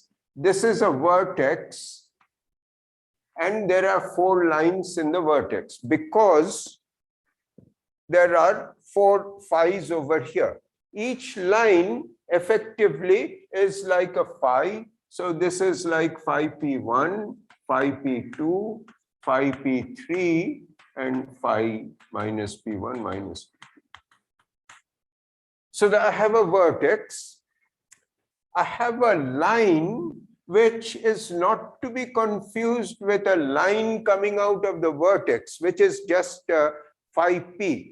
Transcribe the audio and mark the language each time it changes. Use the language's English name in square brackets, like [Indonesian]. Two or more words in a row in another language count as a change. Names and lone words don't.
[English] This is a vertex, and there are 4 lines in the vertex because there are 4 phi's over here. Each line effectively is like a phi. So this is like phi p1, phi p2, phi p3, and phi minus p1 minus p2. So that I have a vertex. I have a line which is not to be confused with a line coming out of the vertex, which is just phi p.